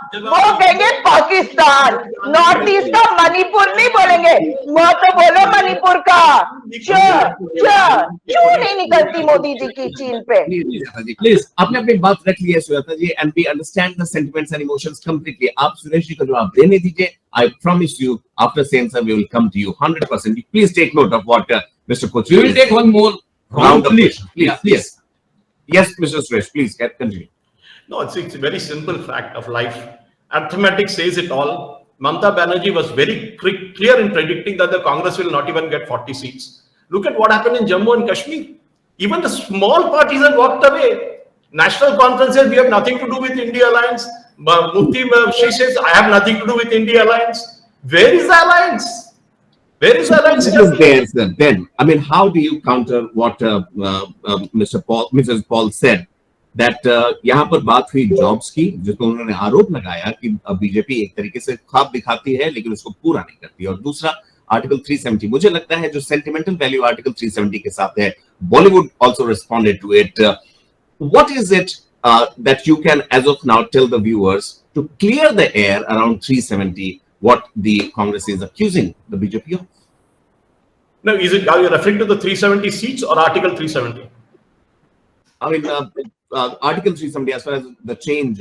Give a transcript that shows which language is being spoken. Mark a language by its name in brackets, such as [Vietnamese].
[Hindi] वो कहेंगे Pakistan, north east का मणिपुर नहीं बोलेंगे, वो तो बोलो मणिपुर का। क्यों नहीं निकलती मोदी जी की चीन पे? प्लीज, आपने अपनी बात रख ली है सुजाता जी, [English] And we understand the sentiments and emotions completely. [Hindi] आप सुरेश जी को जवाब देने दीजिए। [English] I promise you, after saying sir, we will come to you 100%. Please take note of what Mr. Kochi. We will take one more round of please. Please. Yes, Mr. Suresh, please continue. No, it's a very simple fact of life. Arithmetic says it all. Mamata Banerjee was very clear in predicting that the Congress will not even get 40 seats. Look at what happened in Jammu and Kashmir. Even the small parties have walked away. National conference says we have nothing to do with India Alliance. Mufti, she says, I have nothing to do with India Alliance. Where is the alliance? Where is the alliance? Then, I mean, how do you counter what Mrs. Paul said? [Hindi] That यहाँ पर बात हुई jobs की, जिसको उन्होंने आरोप लगाया कि बीजेपी एक तरीके से ख्वाब दिखाती है लेकिन उसको पूरा नहीं करती। और दूसरा आर्टिकल 370, मुझे लगता है जो सेंटिमेंटल वैल्यू आर्टिकल 370 के साथ है, [English] Bollywood also responded to it. What is it that you can, as of now, tell the viewers to clear the air around 370? What the Congress is accusing the BJP of? No, are you referring to the 370 seats or Article 370? I mean, Article 370, as far as the change.